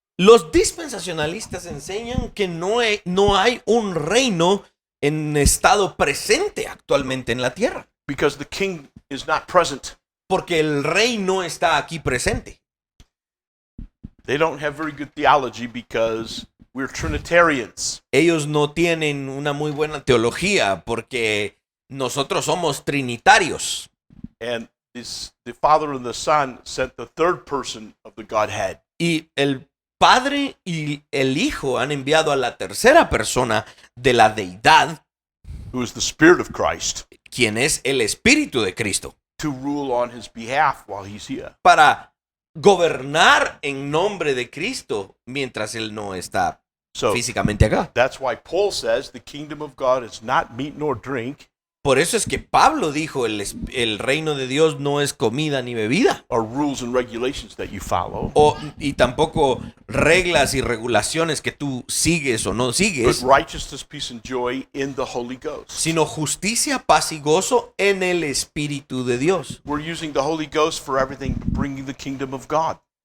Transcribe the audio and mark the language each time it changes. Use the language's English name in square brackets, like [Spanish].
[Spanish] Los dispensacionalistas enseñan que no hay un reino en estado presente actualmente en la tierra. [English] Because the king is not present. [Spanish] Porque el rey no está aquí presente. [English] They don't have very good theology because we're Trinitarians. [Spanish] Ellos no tienen una muy buena teología porque nosotros somos trinitarios. [English] And the Father and the Son sent the third person of the Godhead. [Spanish] Y el Padre y el Hijo han enviado a la tercera persona de la deidad, [English] who is the Spirit of Christ, [Spanish] quien es el Espíritu de Cristo, [English] to rule on his behalf while he's here. [Spanish] para gobernar en nombre de Cristo mientras él no está físicamente acá. [English] That's why Paul says the kingdom of God is not meat nor drink. [Spanish] Por eso es que Pablo dijo el reino de Dios no es comida ni bebida. [English] Or rules and regulations that you follow. [Spanish] Y tampoco reglas y regulaciones que tú sigues o no sigues. [English] But righteousness, peace and joy in the Holy Ghost. [Spanish] Sino justicia, paz y gozo en el Espíritu de Dios. [English] We're using the Holy Ghost for everything, bringing the kingdom of God.